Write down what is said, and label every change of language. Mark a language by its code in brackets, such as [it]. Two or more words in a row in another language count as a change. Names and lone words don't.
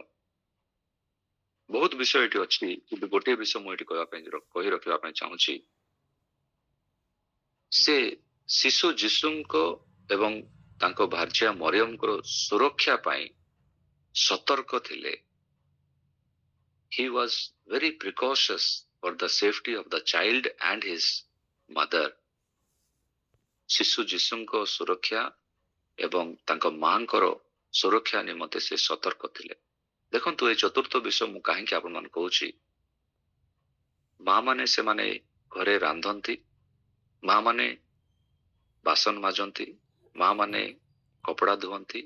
[or] ବହୁତ ବିଷୟ ଏଠି ଅଛି, କିନ୍ତୁ ଗୋଟିଏ ବିଷୟ ମୁଁ ଏଠି କହି ରଖିବା ପାଇଁ ଚାହୁଁଛି। ସେ ଶିଶୁ ଯୀଶୁଙ୍କ ଏବଂ ତାଙ୍କ ଭାର୍ଯ୍ୟା ମରିୟମଙ୍କର ସୁରକ୍ଷା ପାଇଁ ସତର୍କ ଥିଲେ। [en] He was very precautious for the safety of the child and his mother. [or] ଶିଶୁ ଯୀଶୁଙ୍କ ସୁରକ୍ଷା ଏବଂ ତାଙ୍କ ମାଙ୍କର ସୁରକ୍ଷା ନିମନ୍ତେ ସେ ସତର୍କ ଥିଲେ। ଦେଖନ୍ତୁ, এই ଚତୁର୍ଥ ବିଷୟ ମୁଁ କାହିଁକି ଆପଣମାନଙ୍କୁ କହୁଛି, ମା ମାନେ ସେମାନେ ଘରେ ରାନ୍ଧନ୍ତି, ମା ମାନେ ବାସନ ମାଜନ୍ତି, ମା ମାନେ କପଡ଼ା ଧୁଅନ୍ତି।